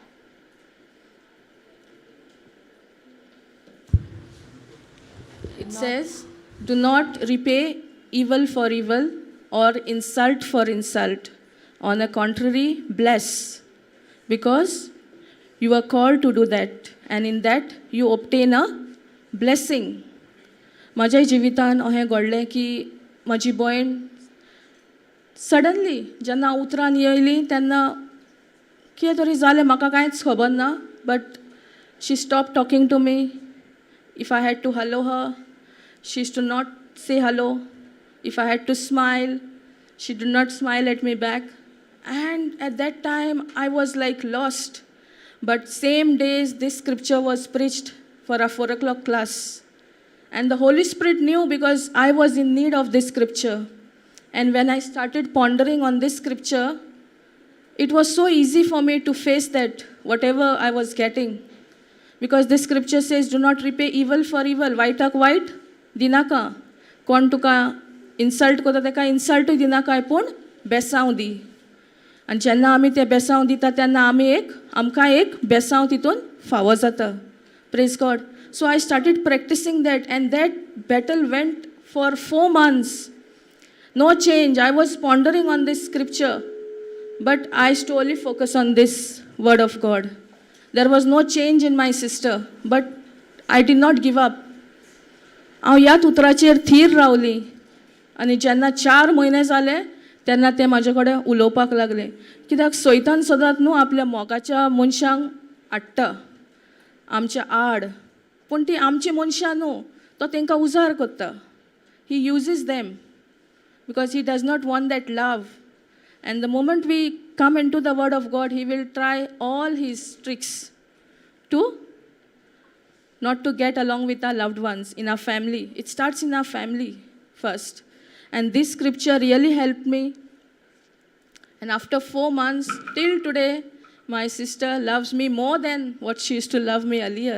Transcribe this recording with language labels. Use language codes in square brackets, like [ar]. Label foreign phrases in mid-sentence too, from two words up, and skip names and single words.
[en] It says, do not repay evil for evil or insult for insult. On the contrary, bless, because you are called to do that, and in that you obtain a blessing. [kok] म्हज्या जिवितान अहें घडलें की म्हजी भयण सडनली जेन्ना उतरान येयली तेन्ना कितें तरी जालें म्हाका कांयच खबर ना बट [en] She stop talking to me if I had to hello her she used to not say hello if I had to smile she did not smile at me back and at that time I was like lost, but same days this scripture was preached for a 4 o'clock class, and the Holy Spirit knew because I was in need of this scripture. And when I started pondering on this scripture, it was so easy for me to face that whatever I was getting, because this scripture says do not repay evil for evil. White white [kok] dinaka kon tuka insult kota teka insult dinaka ipun besaw di. आणि जेन्ना आमी ते बेसांव दिता तेन्ना आमकां एक बेसांव तितून फावो जाता. [en] Praise God. So I started practicing that and that battle went for 4 months. No change. I was pondering on this scripture but I storly focus on this word of God. There was no change in my sister but I did not give up. [kok] हांव ह्याच उतराचेर थीर रावली आनी जेन्ना 4 म्हयने जाले तेन्ना ते म्हाजे कडेन उलोवपाक लागले. कित्याक सैतान सदांच न्हू आपल्या मोगाच्या मनशांक हाडटा आमच्या आड, पूण ती आमची मनशां न्हू, तो तांकां उजार करता. [en] He uses them because he does not want that love. And the moment we come in to the word of God he will try all his tricks to not to get along with our loved ones in our family. It starts in our family first. And this scripture really helped me. And after 4 months, till today, my sister loves me more than what she used to love me earlier.